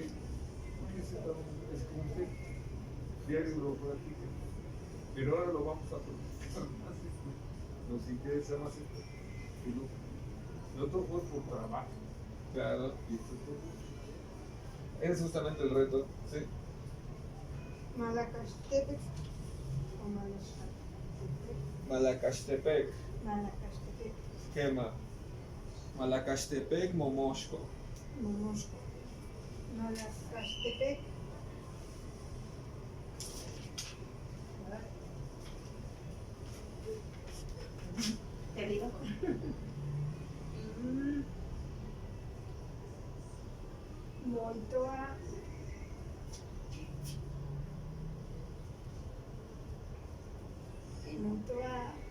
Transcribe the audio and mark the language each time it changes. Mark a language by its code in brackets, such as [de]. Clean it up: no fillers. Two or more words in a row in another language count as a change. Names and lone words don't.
[es] Porque se estaba, es como usted, diario lo practica, pero ahora lo vamos a practicar más esto, nos interesa más esto, que lo otro fue por trabajo, Claro, y esto es por ese es justamente el reto, sí. Malacaxtepec o Malacaxtepec. Malacaxtepec, Malacaxtepec, Quema. Malacaxtepec, Momoxco. Momoxco. Malacaxtepec. Te digo. Moitoa. Moitoa.